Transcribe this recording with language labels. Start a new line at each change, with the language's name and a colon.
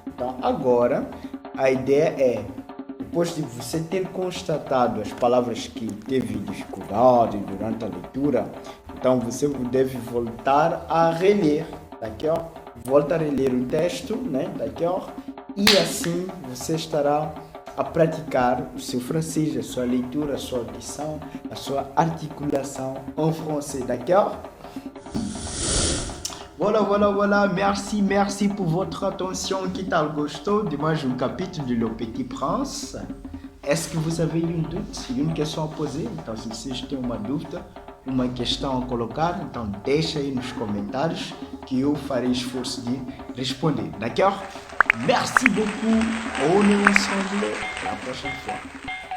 Portuguese: Então agora a ideia é, depois de você ter constatado as palavras que teve dificuldade durante a leitura, então você deve voltar a reler, d'accord? Volta a reler o texto, né? D'accord? E assim você estará a praticar o seu francês, a sua leitura, a sua audição, a sua articulação em français, d'accord?
French: Voilà. Merci pour votre attention.
Portuguese: Que tal gostou de mais um capítulo de Le Petit Prince?
French: Est-ce que vous avez
Portuguese: um doute, uma questão a poser? Então, se vocês têm uma dúvida, uma questão a colocar, então deixa aí nos comentários que eu farei esforço de responder, d'accord?
French: Merci beaucoup. On est ensemble la prochaine fois.